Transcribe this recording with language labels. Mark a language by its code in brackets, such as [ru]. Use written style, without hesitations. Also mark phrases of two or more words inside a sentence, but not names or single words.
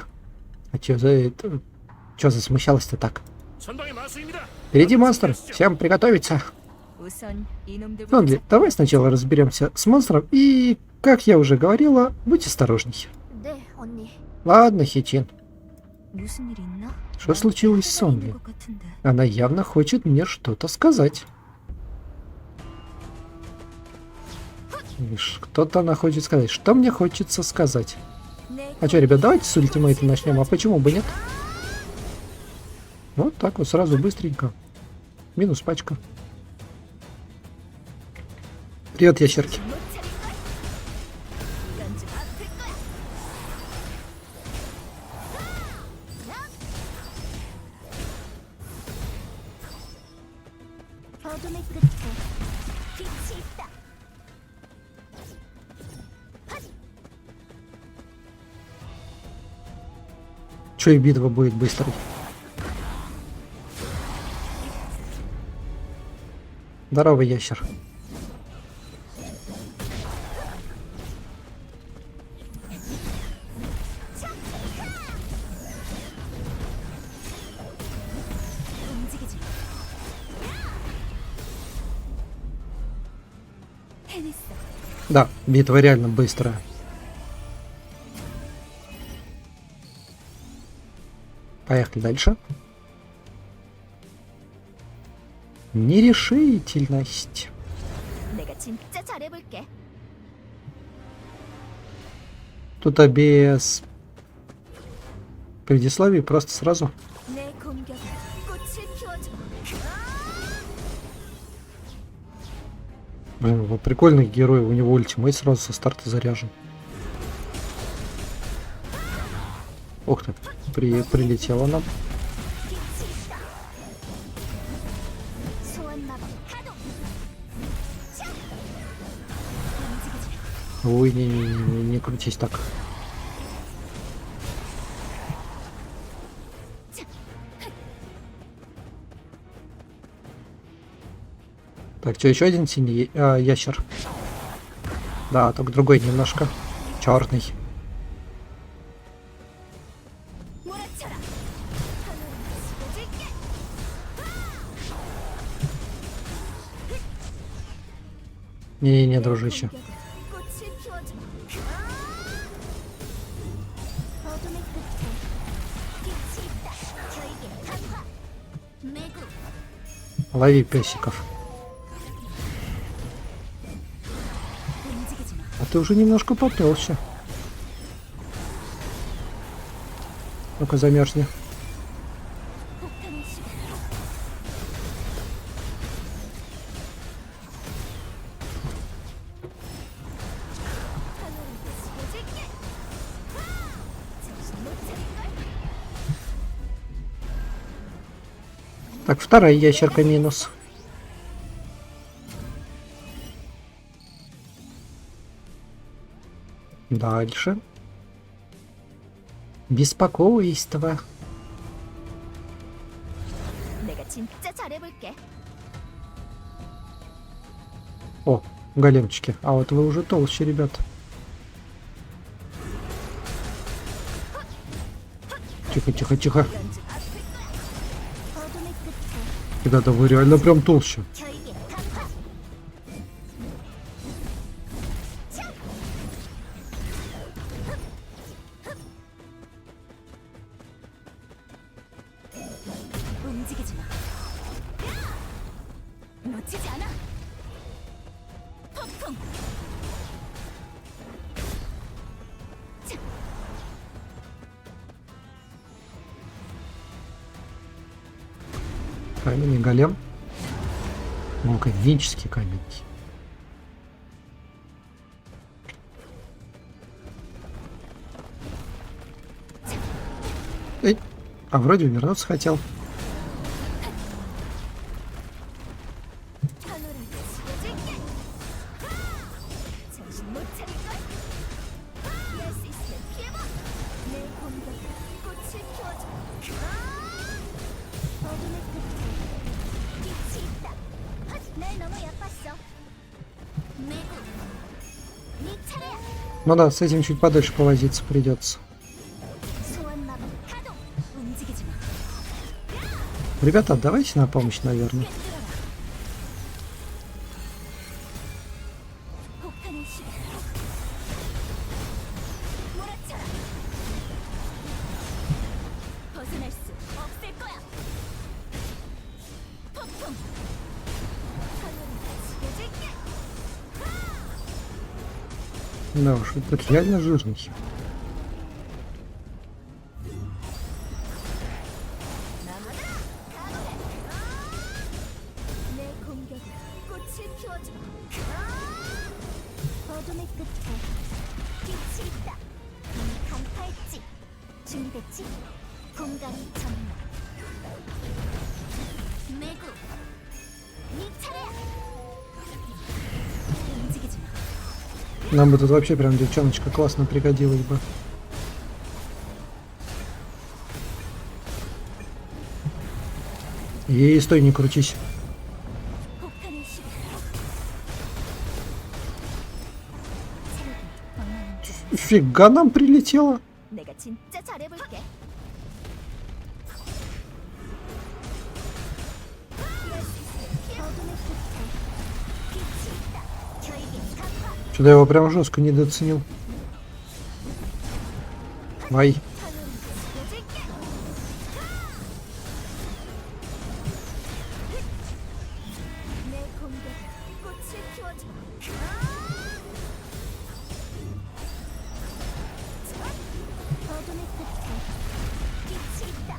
[ru] А чё за это? Чё засмущалась-то так? Впереди монстр, всем приготовиться. Сонли, давай сначала разберемся с монстром и, как я уже говорила, будь осторожней. [ko] 언니, [ru] Ладно, Хитин. [ko] 무슨 일 있나? [ru] Что случилось с Сонли? [ko] 것 같은데. [ru] Она явно хочет мне что-то сказать. Что-то она хочет сказать. Что мне хочется сказать? А что, ребят, давайте с ультимейта начнем. А почему бы нет? Вот так вот сразу быстренько. Минус пачка. Привет, ящерки. [ko] 어둠의 끝에 빛이 있다. [ru] Че и битва будет быстрой. Здорово, ящер. [ko] 움직이지. 해냈어. [ru] Да, битва реально быстрая. Поехали дальше. Нерешительность. [ko] 내가 진짜 잘해볼게. [ru] Тут без предисловий просто сразу. [ko] 내 공격은 꽃을 피워줘. [ru] Блин, вот прикольный герой, у него ультимейт сразу со старта заряжен. Ух ты, прилетело нам. [ko] 빛이 있다. 소환 마법 가동. 움직이지. [ru] Ой, не крутись так. Так, что, еще один синий ящер? Да, только другой немножко. Черный. [ko] 몰아쳐라. 하늘은 쏟아질게. [ru] Не-не-не, дружище. [ko] 공격은 꽃을 피워줘. 어둠의 끝에 빛이 있다. 결계 강화. 매구. [ru] Лови песиков. [ko] 움직이지 마. [ru] А ты уже немножко потолще. Ну-ка, замерзни. [ko] 폭탄의 시간. 하늘은 쏟아질게. 정신 못 차릴걸? [ru] Так, вторая ящерка минус. Дальше. Беспокойство. [ko] 내가 진짜 잘해볼게. [ru] О, големчики. А вот вы уже толще, ребят. Тихо, тихо, тихо. [ko] 이런 줄 아플 거야. 어둠의 끝에 [ru] Ребята, вы реально прям толще. [ko] 결계 강화. 움직이지 마. 놓치지 않아. 폭풍. [ru] Каменный голем. Вулканический камень. Эй, а вроде вернуться хотел. [ko] 하늘을 쏟아질게. 정신 못 차릴걸? 피할 수 있으면 피해봐. 내 공격은 꽃을 피워줘. 어둠의 끝에 빛이 있다. 날 너무 얕봤어. 매구. 네 차례야. [ru] Ну да, с этим чуть подольше повозиться придется. [ko] 소환 마법 가동. 움직이지 마. [ru] Ребята, давайте на помощь, наверное. [ko] 꿰뚫어라. 폭탄의 시간. 몰아쳐라. 벗어날 수 없을 거야. 폭풍. 하늘이 지켜줄게. [ru] Да уж, это реально жирный. [ko] 내 공격으로 꽃을 피워주마. 어둠의 끝에 빛이 있다. 간파했지. 준비됐지? 공간이 전문. 매구. 네 차례야. 움직이지 마. [ru] Нам бы тут вообще прям девчоночка классно пригодилась бы. Ей, стой, не крутись. [ko] 폭탄의 시간. 체력이 얼마나 [ru] Фига нам прилетело. [ko] 내가 진짜 잘해볼게. 피할 수 있어. 어둠의 끝에 빛이 있다. 결계 간파. [ru] Что-то я его прям жестко недооценил. Ай. [ko] 하늘이 지켜줄게. 내 공격으로 꽃을 피워주마. 어둠의 끝에 빛이 있다.